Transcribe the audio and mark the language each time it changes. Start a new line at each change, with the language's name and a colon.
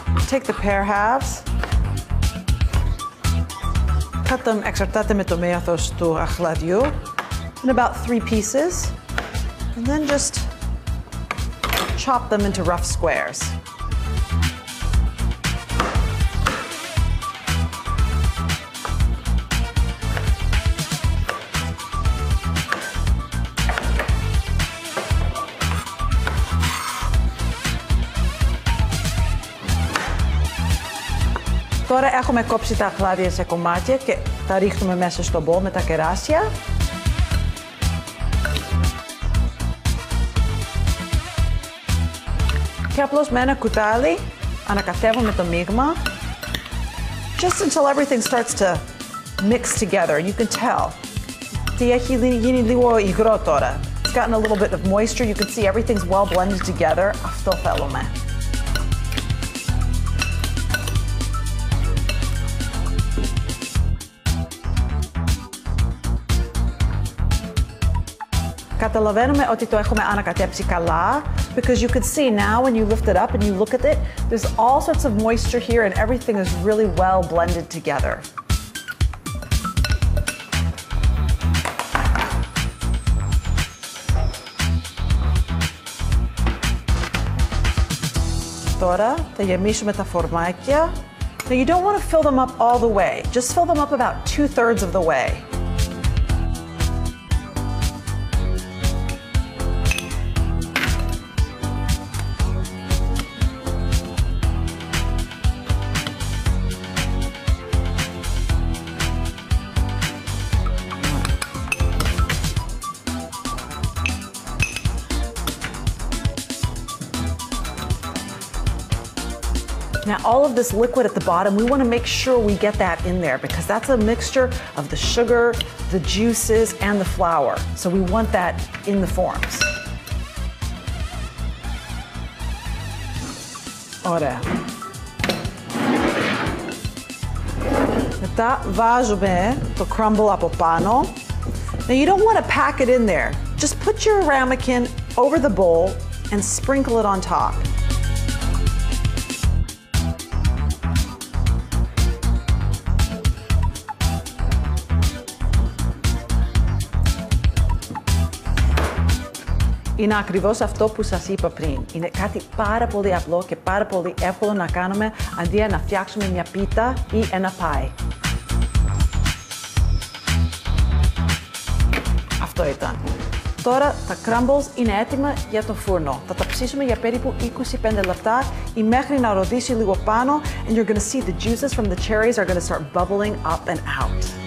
English: Take the pear halves. Cut them,
Greek: εξαρτάται με το μέγεθος του αχλαδιού,
English: in about 3 pieces. And then just chop them into rough squares.
Greek: Τώρα έχουμε κόψει τα αχλάδια σε κομμάτια και τα ρίχνουμε μέσα στο μπολ με τα κεράσια. Και απλώς με ένα κουτάλι ανακατεύουμε το μείγμα.
English: Just until everything starts to mix together. You can tell.
Greek: Τι έχει γίνει λίγο υγρό τώρα.
English: It's gotten a little bit of moisture. You can see everything's well blended together.
Greek: Αυτό θέλουμε. Καταλαβαίνουμε ότι το έχουμε ανακατέψει καλά
English: because you can see now when you lift it up and you look at it, there's all sorts of moisture here and everything is really well blended together.
Greek: Τώρα θα γεμίσουμε τα φορμάκια.
English: Now you don't want to fill them up all the way. Just fill them up about 2/3 of the way. Now all of this liquid at the bottom, we want to make sure we get that in there because that's a mixture of the sugar, the juices, and the flour. So we want that in the forms.
Greek: Ωραία. Μετά βάζουμε το crumble από πάνω.
English: Now you don't want to pack it in there. Just put your ramekin over the bowl and sprinkle it on top.
Greek: Είναι ακριβώς αυτό που σας είπα πριν. Είναι κάτι πάρα πολύ απλό και πάρα πολύ εύκολο να κάνουμε αντί να φτιάξουμε μια πίτα ή ένα πάι. Αυτό ήταν. Τώρα τα crumbles είναι έτοιμα για το φούρνο. Θα τα ψήσουμε για περίπου 25 λεπτά ή μέχρι να ροδίσει λίγο πάνω
English: and you're going to see the juices from the cherries are going to start bubbling up and out.